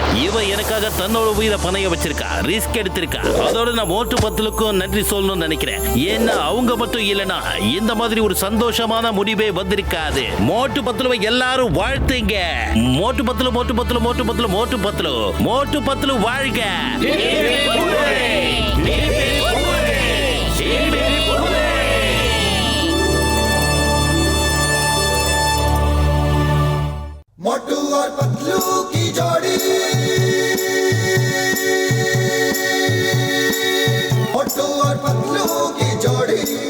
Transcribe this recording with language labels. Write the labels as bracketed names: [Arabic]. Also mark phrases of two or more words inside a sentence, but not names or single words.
[Tamil] இவன் எனக்காக தன்னோட உயிரை பணைய வச்சிருக்கா, ரிஸ்க் எடுத்திருக்கா. அதோட நான் மோட்டு பத்துலுக்கும் நன்றி சொல்லணும்னு நினைக்கிறேன். ஏன்னா அவங்க மட்டும் இல்லைன்னா இந்த மாதிரி ஒரு சந்தோஷமான முடிவே வந்திருக்காது. மோட்டு பத்துலுவை எல்லாரும் வாழ்த்துங்க. மோட்டு பத்துலு, மோட்டு பத்துலு, மோட்டு பத்துலு, மோட்டு பத்துலு, மோட்டு பத்துலு வாழ்க. [Hindi] मोटू और पतलू की जोड़ी, मोटू और पतलू की जोड़ी।